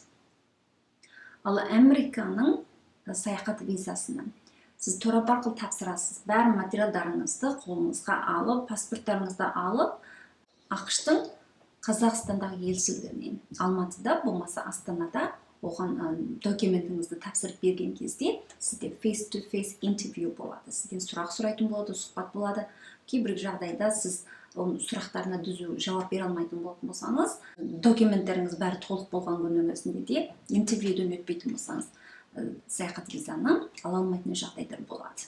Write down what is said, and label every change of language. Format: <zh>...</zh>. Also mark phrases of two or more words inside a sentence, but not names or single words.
<kk>Ал Американың саяхат визасынан сіз торап арқылы тапсырасыз. Бәрі материалдарыңызды қолыңызға алып, паспорттарыңызды алып, ақштың Қазақстандағы елшілігінен Алматыда, болмаса Астанада оған документіңізді тапсырып берген кезде сізде</kk> <en>face-to-face</en> <kk>интервью болады. Сізден сұрақ сұрайтын болады, сұхбат болады. Кейбір жағдайда сіз сұрақтарына дүзу жауап бере алмайтын болатын болсаңыз, документтеріңіз бәрі толық болған күннің өзінде де интервьюден өтпейтін болсаңыз, саяхат визаны ала алмайтын жағдайлар болады.</kk>